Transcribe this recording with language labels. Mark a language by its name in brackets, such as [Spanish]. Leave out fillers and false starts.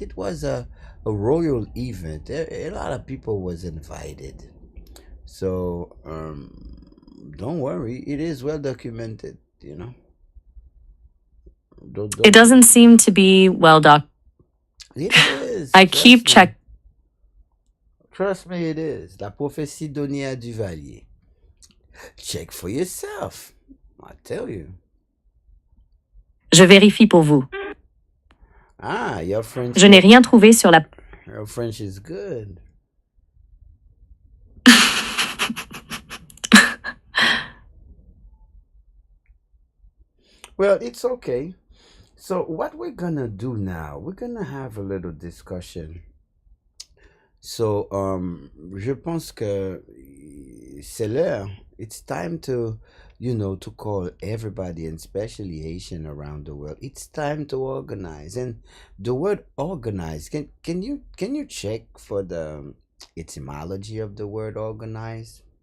[English] It was a royal event. A lot of people was invited. So don't worry, it is well documented, you know. It doesn't seem to be well documented. It is. I keep checking. Trust me, it is. [French] La prophétie donnée à Duvalier. [English] Check for yourself. I tell you. [French] Je vérifie pour vous. [English] Your French. [French] Je n'ai rien trouvé sur la. [English] Your French is good. Well, it's okay. So what we're gonna do now, we're gonna have a little discussion. [French] So, je pense que c'est l'heure. [English] It's time to, to call everybody, and especially Haitian around the world. It's time to organize. And the word organize, can you check for the etymology of the word organize?